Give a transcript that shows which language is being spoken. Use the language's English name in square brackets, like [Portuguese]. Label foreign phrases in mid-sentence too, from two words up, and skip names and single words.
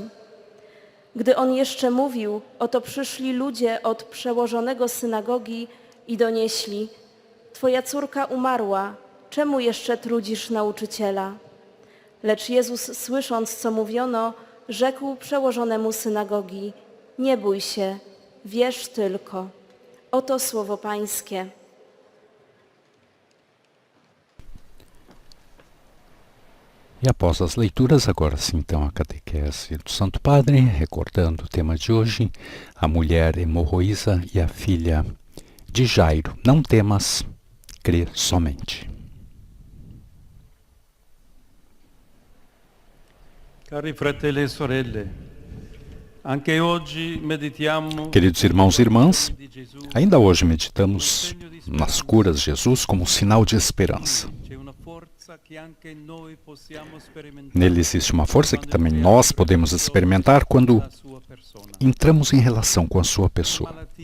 [Polish] Gdy on jeszcze mówił, oto przyszli ludzie od przełożonego synagogi i donieśli: twoja córka umarła, czemu jeszcze trudzisz nauczyciela? Lecz Jezus, słysząc, co mówiono, rzekł przełożonemu synagogi: nie bój się, wierz tylko. Oto słowo Pańskie. [Portuguese] E após as leituras, agora sim, então, a catequese do Santo Padre, recordando o tema de hoje, a mulher hemorroísa e a filha de Jairo. Não temas, crê somente. [Italian] Cari fratelli e sorelle, anche oggi meditiamo [Portuguese] Queridos irmãos e irmãs, ainda hoje meditamos nas curas de Jesus como sinal de esperança. Nele existe uma força que também nós podemos experimentar quando entramos em relação com a sua pessoa.